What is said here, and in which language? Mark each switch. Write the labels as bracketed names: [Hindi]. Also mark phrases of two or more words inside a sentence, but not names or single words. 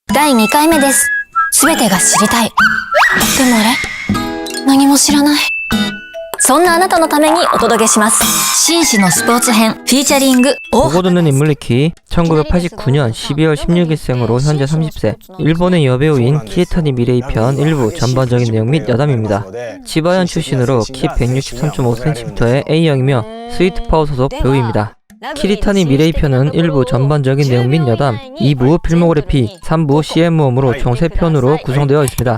[Japanese] 第2回目です。すべてが知りたい。でもあれ、何も知らない。そんなあなたのためにお届けします。紳士のスポーツ編フィーチャリング [Korean] 보고 듣는 인물리키 1989년 12월 16일생으로 현재 30세 일본의 여배우인 키리타니 미레이 편 일부 전반적인 내용 및 여담입니다. 치바현 출신으로 키 163.5cm의 A형이며 스위트파워 소속 배우입니다. 키리타니 미레이 편은 일부 전반적인 내용 및 여담, 2부 필모그래피, 3부 CM음으로 총 3편으로 구성되어 있습니다.